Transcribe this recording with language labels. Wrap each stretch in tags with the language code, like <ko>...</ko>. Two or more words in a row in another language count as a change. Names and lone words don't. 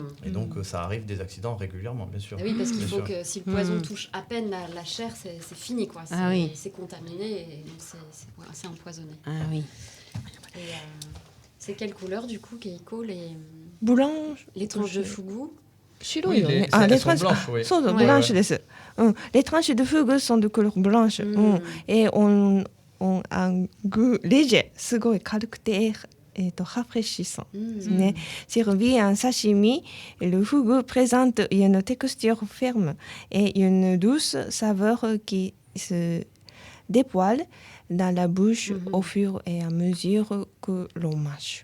<fr>Et donc, ça arrive des accidents régulièrement, bien sûr. Ah oui, parce qu'il Bien faut sûr. que si le poison touche à peine la chair, c'est fini, quoi. C'est contaminé et donc c'est empoisonné. Ah oui. Et, c'est quelle couleur, du coup, Keiko, Blanche. les tranches de fugu?</fr> <ja>白いよね。</ja> <fr>elles les sont tranches. blanches, oui.</fr> <ja>そうそう、</ja> <fr>Ouais. blanche です。Les tranches de fugu sont de couleur blanche. Et on un goût léger,</fr> <ja>すごい軽くて rafraîchissant.</ja> <fr>Servi en sashimi, le fugu présente une texture ferme et une douce saveur qui se dévoile dans la bouche au fur et à mesure que l'on mange.</fr>